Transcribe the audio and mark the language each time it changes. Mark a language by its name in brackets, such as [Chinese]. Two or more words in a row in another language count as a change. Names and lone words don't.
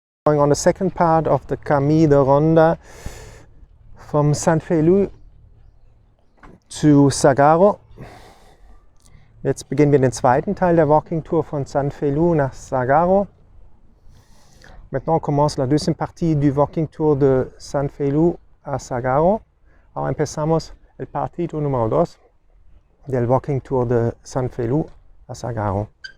[English] Going on the second part of the Cami de Ronda from Sant Feliu to Sagaro. [German] Jetzt beginnen wir den zweiten Teil der [English] Walking Tour [German] von Sant Feliu nach Sagaro. [French] Maintenant, on commence la deuxième partie du [English] Walking Tour [French] de Sant Feliu a Sagaro. [Spanish] Ahora empezamos el partido número 2 del [English] Walking Tour [Spanish] de Sant Feliu a Sagaro.